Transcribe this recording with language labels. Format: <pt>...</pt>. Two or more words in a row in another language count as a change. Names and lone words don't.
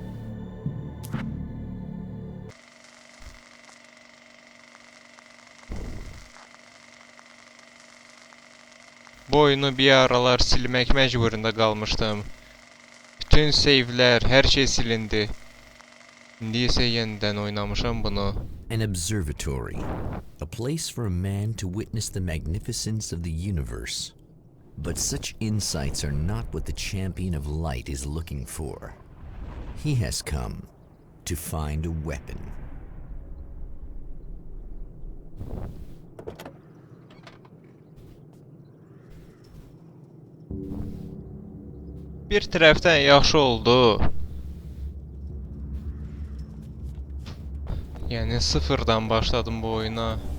<az>Bu oyunu bir aralar silmək məcburunda qalmışdım. Bütün save'lər, hər şey silindi. İndi isə yenidən oynamışam bunu.</az> <en>An observatory, a place for a man to witness the magnificence of the universe. But such insights are not what the champion of light is looking for. He has come to find a weapon.</en> <az>Bir tərəfdən yaxşı oldu. Yəni sıfırdan başladım bu oyuna.</az>